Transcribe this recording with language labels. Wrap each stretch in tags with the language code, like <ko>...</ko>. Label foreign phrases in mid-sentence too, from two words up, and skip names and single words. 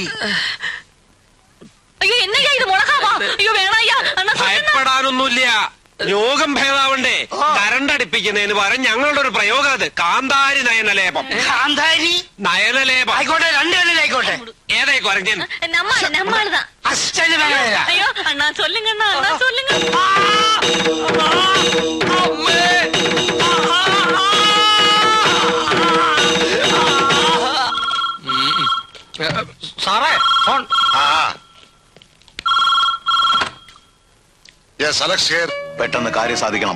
<ta>ஐயோ என்னய்யா இது மிளகாவா? ஐயோ வேணாய்யா.</ta> <ml>ഭയപ്പെടാനൊന്നുമില്ല. രോഗം ഭേദാവണ്ടേ? കരണ്ടടിപ്പിക്കുന്നതിന് പകരം ഞങ്ങളുടെ ഒരു പ്രയോഗം അത്. കാന്താരി നയനലേപം. കാന്താരി നയനലേപം ആയിക്കോട്ടെ, 2 ആയിക്കോട്ടെ. ഏതായി കുരങ്ങൻ?</ml> <ta>நம்மளுதான்.</ta> <ml>അച്ഛന് വേണമില്ല.</ml> <ta>ஐயோ அண்ணா சொல்லுங்க அண்ணா சொல்லுங்க.</ta> <ml>സാറേ ഫോൺ. പെട്ടെന്ന് കാര്യം സാധിക്കണം.</ml>